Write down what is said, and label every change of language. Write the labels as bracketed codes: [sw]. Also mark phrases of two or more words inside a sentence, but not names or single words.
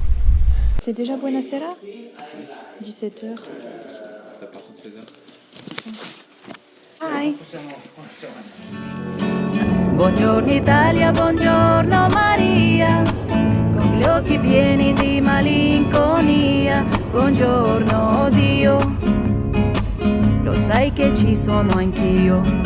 [fr] C'est déjà Buonasera 17h. C'est à partir de 16h. [en] Hi. [it] Buongiorno Italia, buongiorno Maria, con gli occhi pieni di malinconia. Buongiorno Dio, lo sai che ci sono anch'io.